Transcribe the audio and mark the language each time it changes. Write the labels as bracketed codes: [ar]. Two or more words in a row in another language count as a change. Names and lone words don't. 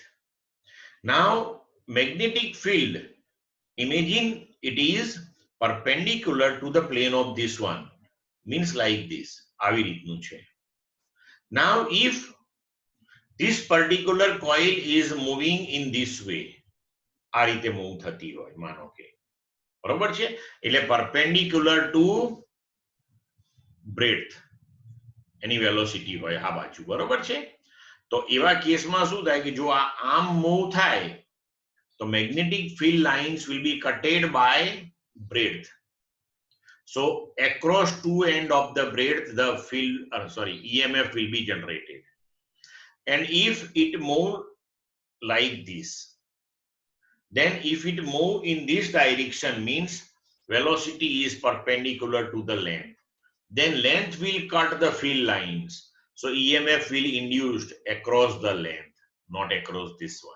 [en] Now magnetic field, imagine it is perpendicular to the plane of this one, means like this. Now if this particular coil is moving in this way, [gu] આ રીતે મૂવ થતી હોય માનો કે, બરોબર છે, એટલે [en] perpendicular to breadth [gu] એની વેલોસિટી હોય આ બાજુ, બરોબર છે. તો એવા કેસમાં શું થાય કે જો આ આમ મૂવ થાય તો [en] magnetic field lines will be cutted by breadth. So across two end of the breadth the field EMF will be generated. And if it move like this, then if it move in this direction, means velocity is perpendicular to the length, then length will cut the field lines, so EMF will induced across the length, not across this one.